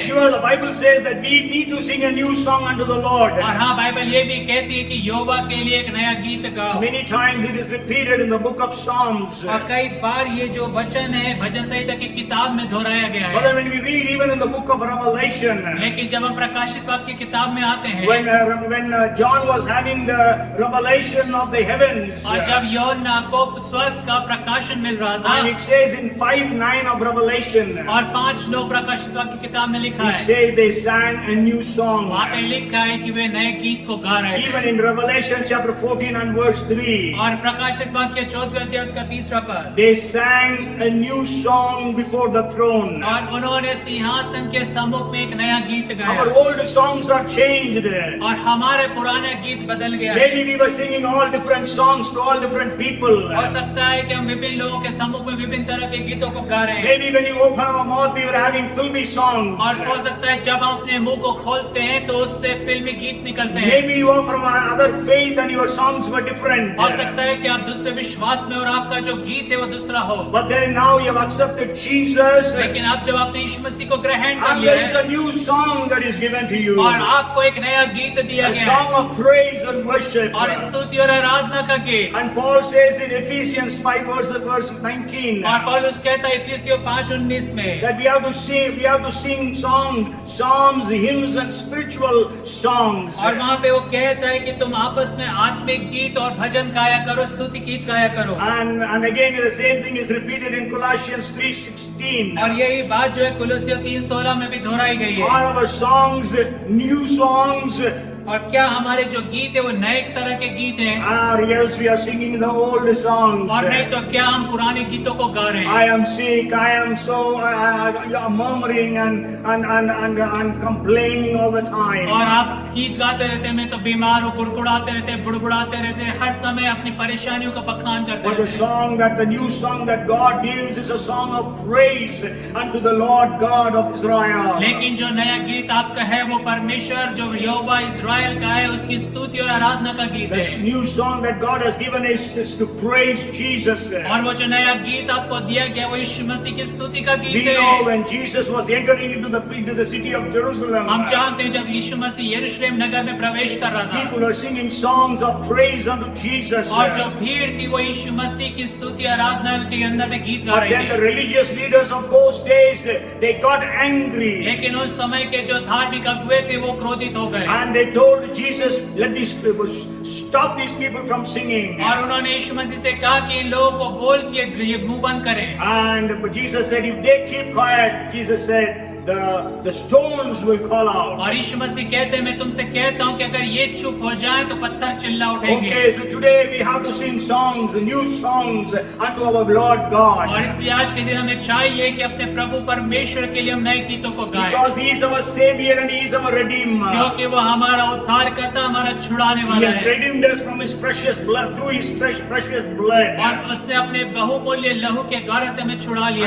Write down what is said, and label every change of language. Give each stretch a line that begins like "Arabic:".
English: Sure, the Bible says that we need to sing a new song unto the Lord.
Hindi: और हाँ, Bible ये भी कहती है कि यहोवा के लिए एक नया गीत गाओ।
English: Many times it is repeated in the book of Psalms.
Hindi: और कई बार ये जो वचन है भजन संहिता की किताब में दोहराया गया
English: But
Hindi: है।
English: then when we read even in the book of Revelation,
Hindi: लेकिन जब हम प्रकाशित वाक्य की किताब में आते हैं,
English: when John was having the revelation of the heavens,
Hindi: और जब यूहन्ना को स्वर्ग का प्रकाशन मिल रहा था,
English: and it says in 5:9 of Revelation,
Hindi: और 5:9 प्रकाशित वाक्य किताब में लिखा
English: it
Hindi: है,
English: says they sang a new song.
Hindi: वहाँ पे लिखा है कि वे नए गीत को गा रहे
English: Even
Hindi: थे।
English: in Revelation chapter 14 and verse 3,
Hindi: और प्रकाशित वाक्य 4वें अध्याय उसका 3रा पद,
English: they sang a new song before the throne.
Hindi: और उन्होंने सिंहासन के सम्मुख में एक नया गीत
English: Our
Hindi: गाया
English: old songs are changed.
Hindi: और हमारे पुराने गीत बदल गया है।
English: Maybe we were singing all different songs to all different people.
Hindi: हो सकता है कि हम विभिन्न लोगों के सम्मुख में विभिन्न तरह के गीतों को गा रहे हैं,
English: Maybe when you open our mouth, we were having filmy songs.
Hindi: और हो सकता है जब हम अपने मुंह को खोलते हैं तो उससे फिल्मी गीत निकलते हैं।
English: Maybe you are from another faith and your songs were different.
Hindi: हो सकता है कि आप दूसरे विश्वास में और आपका जो गीत है वो दूसरा हो,
English: But then now you have accepted Jesus,
Hindi: लेकिन अब जब आपने यीशु मसीह को ग्रहण कर
English: and
Hindi: लिया
English: there is
Hindi: है
English: a new song that is given to you.
Hindi: और आपको एक नया गीत दिया
English: A
Hindi: गया
English: song
Hindi: है,
English: of praise and worship.
Hindi: और स्तुति और आराधना का गीत।
English: And Paul says in Ephesians 5 verse 19,
Hindi: और पौलुस कहता है इफिसियों 5:19 में
English: that we have to sing psalms, hymns and spiritual songs.
Hindi: और वहाँ पे वो कहता है कि तुम आपस में आत्मिक गीत और भजन गाया करो, स्तुति गीत गाया करो।
English: And again the same thing is repeated in Colossians 3:16.
Hindi: और यही बात जो है कुलुस्सियों 3:16 में भी दोहराई गई है।
English: Are our songs new songs?
Hindi: और क्या हमारे जो गीत है वो नए तरह के गीत हैं,
English: Or else we are singing the old songs?
Hindi: और नहीं तो क्या हम पुराने गीतों को गा रहे
English: I
Hindi: हैं?
English: am sick, I am so you are murmuring and complaining all the time.
Hindi: और आप गीत गाते रहते हैं, मैं तो बीमार हूँ, गुड़गुड़ाते रहते हैं, बुड़बुड़ाते रहते हैं, हर समय अपनी परेशानियों का बखान करते
English: But the
Hindi: रहते हैं।
English: song the new song that God gives is a song of praise unto the Lord God of Israel.
Hindi: लेकिन जो नया गीत आपका है वो परमेश्वर जो यहोवा इस्राएल का है उसकी स्तुति और आराधना का गीत
English: The
Hindi: है।
English: new song that God has given is to praise Jesus.
Hindi: और वो जो नया गीत आपको दिया गया वो यीशु मसीह की स्तुति का
English: We
Hindi: गीत
English: know
Hindi: है।
English: when Jesus was entering into the city of Jerusalem,
Hindi: हम जानते हैं जब यीशु मसीह यरूशलेम नगर में प्रवेश कर रहा था
English: people are singing songs of praise unto Jesus.
Hindi: और जो भीड़ थी वो यीशु मसीह की स्तुति आराधना के अंदर में गीत गा
English: But
Hindi: रही
English: then the
Hindi: थी।
English: religious leaders of those days, they got angry
Hindi: लेकिन उस समय के जो धार्मिक अगुवे थे वो क्रोधित हो गए
English: and they told Jesus, let these people stop these people from singing.
Hindi: और उन्होंने यीशु मसीह से कहा कि इन लोगों को बोल कि ये मुंह बंद करें।
English: And but Jesus said, if they keep quiet, Jesus said, the stones will call out.
Hindi: और यीशु मसीह कहते हैं मैं तुमसे कहता हूँ कि अगर ये चुप हो जाए तो पत्थर चिल्ला उठेंगे।
English: Okay, so today we have to sing songs, new songs unto our Lord
Hindi: और
English: God.
Hindi: इसलिए आज के दिन हमें चाहिए कि अपने प्रभु परमेश्वर के लिए हम नए गीतों को गाएं,
English: Because He is our Savior and He is our Redeemer.
Hindi: क्योंकि वो हमारा उद्धार करता, हमारा छुड़ाने
English: He
Hindi: वाला
English: has
Hindi: है
English: redeemed us from His precious blood, through His precious blood.
Hindi: और उससे अपने बहुमूल्य लहू के द्वारा से हमें छुड़ा लिया